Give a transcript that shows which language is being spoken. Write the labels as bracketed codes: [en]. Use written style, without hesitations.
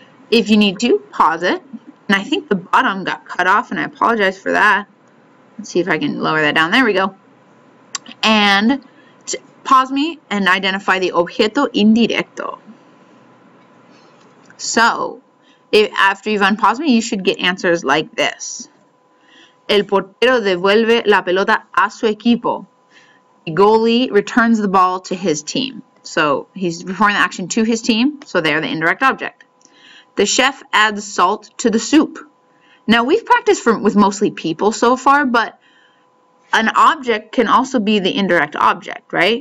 [en] If you need to, pause it. And I think the bottom got cut off, and I apologize for that. Let's see if I can lower that down. There we go. And pause me and identify the objeto indirecto. So, after you've unpaused me, you should get answers like this. [es] El portero devuelve la pelota a su equipo. [en] The goalie returns the ball to his team. So, he's performing the action to his team, so they are the indirect object. The chef adds salt to the soup. Now, we've practiced with mostly people so far, but an object can also be the indirect object, right?